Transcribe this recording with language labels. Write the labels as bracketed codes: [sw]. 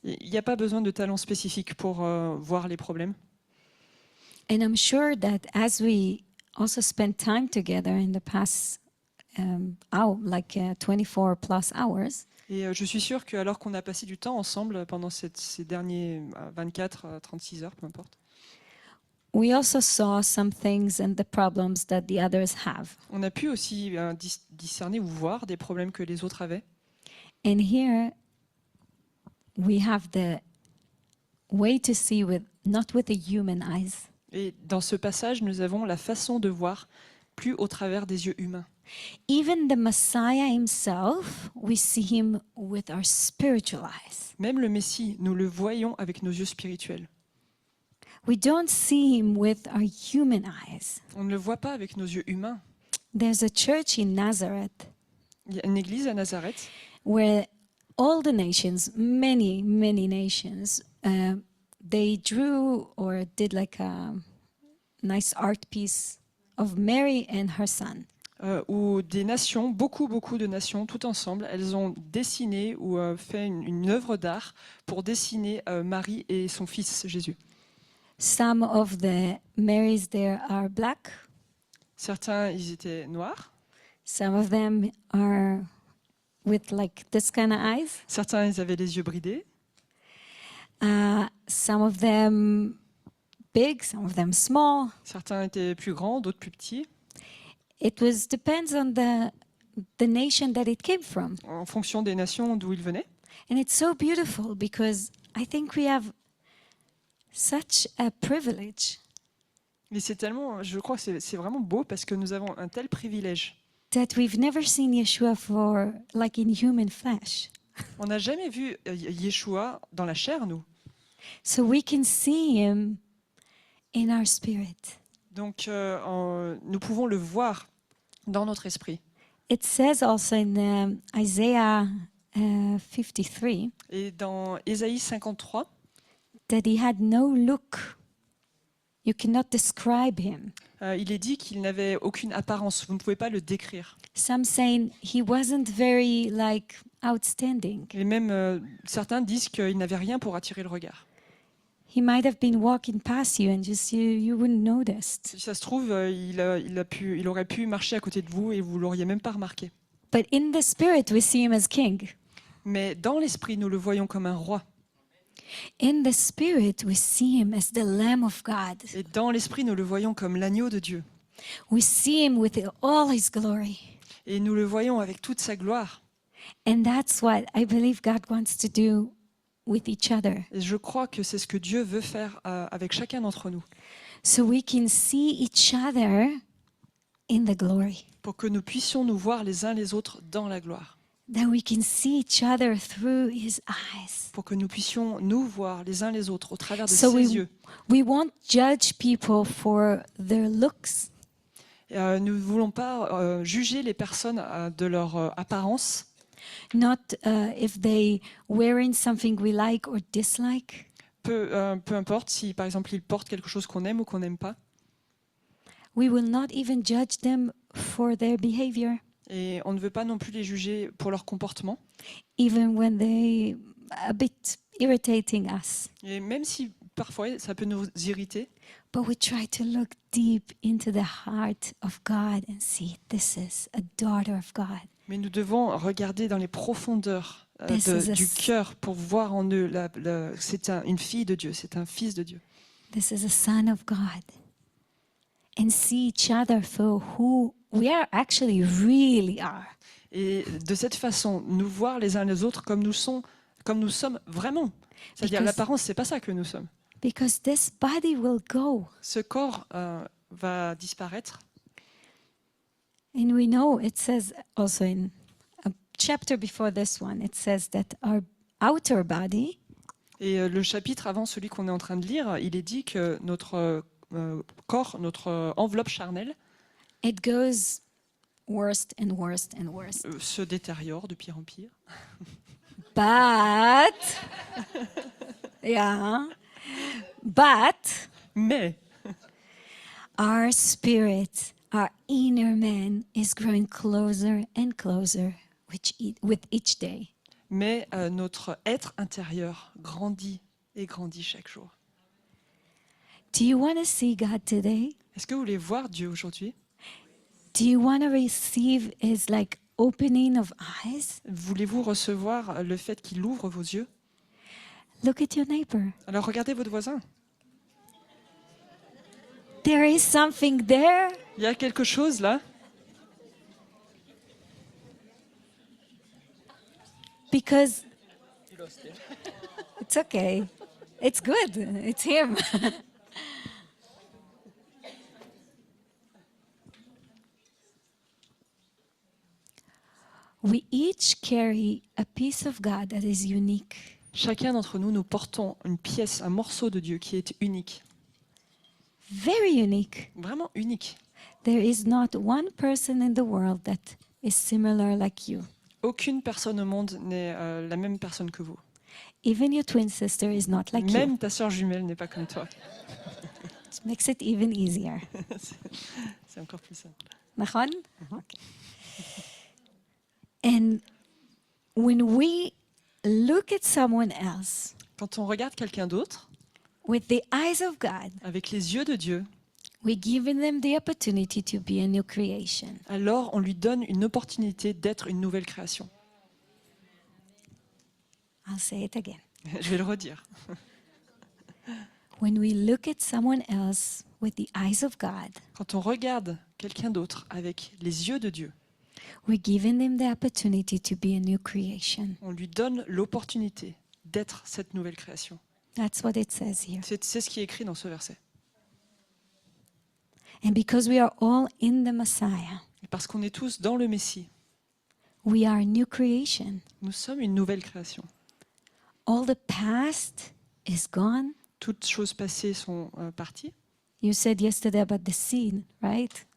[fr] Il n'y a pas besoin de talent spécifique pour voir les problèmes. [en] And I'm sure that as we also spend time together in the past 24 plus hours, [fr] Et je suis sûre qu'alors qu'on a passé du temps ensemble pendant ces derniers 24, 36 heures, peu importe, [en] we also saw some things and the problems that the others have. [fr] on a pu aussi discerner ou voir des problèmes que les autres avaient. [en] And here we have the way to see with not with the human eyes. [fr] Et dans ce passage, nous avons la façon de voir plus au travers des yeux humains. [en] Even the Messiah himself, we see him with our spiritual eyes. [fr] Même le Messie, nous le voyons avec nos yeux spirituels. [en] We don't see him with our human eyes. [fr] On ne le voit pas avec nos yeux humains. [en] There's a church in Nazareth [fr] Il y a une église à Nazareth [en] where all the nations, many nations, they drew or did like a nice art piece of Mary and her son. [fr] où des nations, beaucoup de nations, tout ensemble, elles ont dessiné ou fait une œuvre d'art pour dessiner Marie et son fils Jésus. [en] Some of the Marys there are black. [fr] Certains, ils étaient noirs. [en] Some of them are with like this kind of eyes. [fr] Certains, ils avaient les yeux bridés. [en] Some of them big, some of them small. [fr] Certains étaient plus grands, d'autres plus petits, [en] It was depends on the nation that it came from. [fr] en fonction des nations d'où ils venaient. [en] And it's so beautiful because I think we have such a privilege [fr] Mais c'est tellement, je crois que c'est vraiment beau parce que nous avons un tel privilège. [en] that we've never seen Yeshua for like in human flesh. [fr] On n'a jamais vu Yeshua dans la chair, nous. [en] So we can see him in our spirit. [fr] Donc, nous pouvons le voir dans notre esprit. [en] It says also in Isaiah 53 [fr] Et dans Ésaïe 53, [en] that he had no look. You cannot describe him. [fr] il est dit qu'il n'avait aucune apparence. Vous ne pouvez pas le décrire. [en] Some saying he wasn't very like outstanding. [fr] Et même certains disent qu'il n'avait rien pour attirer le regard. [en] He might have been walking past you and just you wouldn't notice. [fr] Si ça se trouve, il aurait pu marcher à côté de vous et vous l'auriez même pas remarqué. [en] But in the spirit, we see him as king. [fr] Mais dans l'esprit, nous le voyons comme un roi. [en] In the spirit, we see him as the Lamb of God. [fr] Et dans l'esprit, nous le voyons comme l'agneau de Dieu. [en] We see him with all his glory. [fr] Et nous le voyons avec toute sa gloire. [en] And that's what I believe God wants to do with each other. [fr] Et je crois que c'est ce que Dieu veut faire avec chacun d'entre nous. [en] So we can see each other in the glory. [fr] Pour que nous puissions nous voir les uns les autres dans la gloire. [en] That we can see each other through his eyes. [fr] Pour que nous puissions nous voir les uns les autres au travers de [en] So [fr] ses yeux. [en] we won't judge people for their looks. [fr] Et, nous ne voulons pas juger les personnes de leur apparence. [en] Not if they wearing something we like or dislike. [fr] Peu importe si, par exemple, ils portent quelque chose qu'on aime ou qu'on n'aime pas. [en] We will not even judge them for their behavior, [fr] Et on ne veut pas non plus les juger pour leur comportement. [en] even when they a bit irritating us. [fr] Et même si parfois ça peut nous irriter, [en] But we try to look deep into the heart of God and see this is a daughter of God. [fr] mais nous devons regarder dans les profondeurs [en] This is a [fr] du s- cœur pour voir en eux, c'est une fille de Dieu, c'est un fils de Dieu. [en] This is a son of God. And see each other for who we are actually really are. [fr] Et de cette façon, nous voir les uns les autres comme nous sommes vraiment. C'est-à-dire [en] Because- [fr] l'apparence, c'est pas ça que nous sommes. [en] Because this body will go. [fr] Ce corps va disparaître. [en] And we know it says also in a chapter before this one, it says that our outer body [fr] Et le chapitre avant celui qu'on est en train de lire, il est dit que notre corps, notre enveloppe charnelle [en] it goes worst and worst and worst. [fr] se détériore de pire en pire. [en] But yeah, But [fr] Mais [en] our spirit, our inner man, is growing closer and closer with each day. [fr] notre être intérieur grandit et grandit chaque jour. [en] Do you want to see God today? [fr] Est-ce que vous voulez voir Dieu aujourd'hui? [en] Do you want to receive his like opening of eyes? [fr] Voulez-vous recevoir le fait qu'il ouvre vos yeux? [en] Look at your neighbor. [fr] Alors regardez votre voisin. [en] There is something there. [fr] Il y a quelque chose là. [en] Because it's okay. It's good. It's him. We each carry a piece of God that is unique. [fr] Chacun d'entre nous, nous portons une pièce, un morceau de Dieu qui est unique. [en] Very unique. [fr] Vraiment unique. [en] There is not one person in the world that is similar like you. [fr] Aucune personne au monde n'est la même personne que vous. [en] Even your twin sister is not like you. [fr] Même ta sœur jumelle n'est pas comme toi. [en] It makes it even easier. [fr] C'est encore plus simple. [he] נכון? [en] And when we look at someone else [fr] Quand on regarde quelqu'un d'autre, [en] with the eyes of God, [fr] avec les yeux de Dieu, [en] we're giving them the opportunity to be a new creation. [fr] alors on lui donne une opportunité d'être une nouvelle création. [en] I'll say it again. [fr] Je vais le redire. [en] When we look at someone else with the eyes of God, [fr] Quand on regarde quelqu'un d'autre avec les yeux de Dieu, [en] we're giving them the opportunity to be a new creation. [fr] on lui donne l'opportunité d'être cette nouvelle création. [en] That's what it says here. [fr] C'est ce qui est écrit dans ce verset. [en] And because we are all in the Messiah, [fr] Et parce qu'on est tous dans le Messie, [en] we are a new creation. [fr] nous sommes une nouvelle création. [en] All the past is gone. [fr] Toutes choses passées sont parties. [en] You said yesterday about the sin, right?